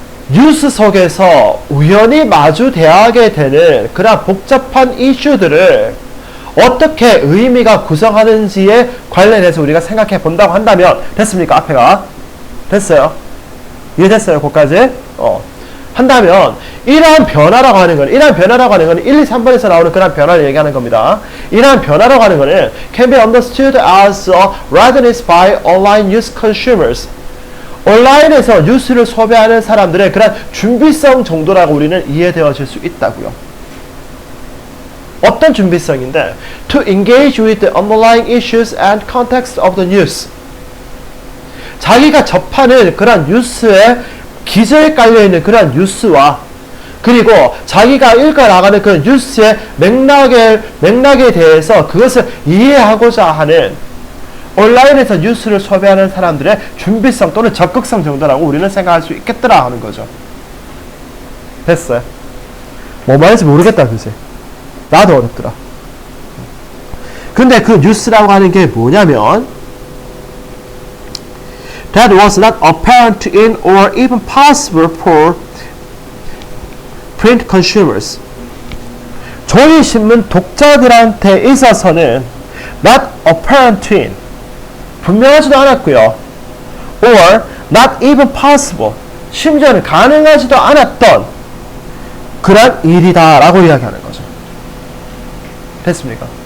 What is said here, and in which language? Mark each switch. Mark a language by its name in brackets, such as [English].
[Korean] 뉴스 속에서 우연히 마주대하게 되는 그러한 복잡한 이슈들을 어떻게 의미가 구성하는지에 관련해서 우리가 생각해 본다고 한다면 됐습니까? 앞에가 됐어요. 이해됐어요? 거기까지? 한다면 이러한 변화라고 하는 건 1, 2, 3번에서 나오는 그런 변화를 얘기하는 겁니다. 이러한 변화라고 하는 거는 [English] can be understood as a readiness by online news consumers. [Korean] 온라인에서 뉴스를 소비하는 사람들의 그런 준비성 정도라고 우리는 이해되어질 수 있다고요. 어떤 준비성인데 [English] to engage with the underlying issues and context of the news. [Korean] 자기가 접하는 그런 뉴스에 기저에 깔려있는 그런 뉴스와 그리고 자기가 읽어나가는 그 뉴스의 맥락에 대해서 그것을 이해하고자 하는 온라인에서 뉴스를 소비하는 사람들의 준비성 또는 적극성 정도라고 우리는 생각할 수 있겠더라 하는 거죠. 됐어요. 뭐 말인지 모르겠다 그지? 나도 어렵더라. 근데 그 뉴스라고 하는 게 뭐냐면 [English] that was not apparent in or even possible for print consumers. [Korean] 종이신문 독자들한테 있어서는 [English] not apparent in [Korean] 분명하지도 않았고요. [English] or not even possible [Korean] 심지어는 가능하지도 않았던 그런 일이다 라고 이야기하는 거죠. 됐습니까?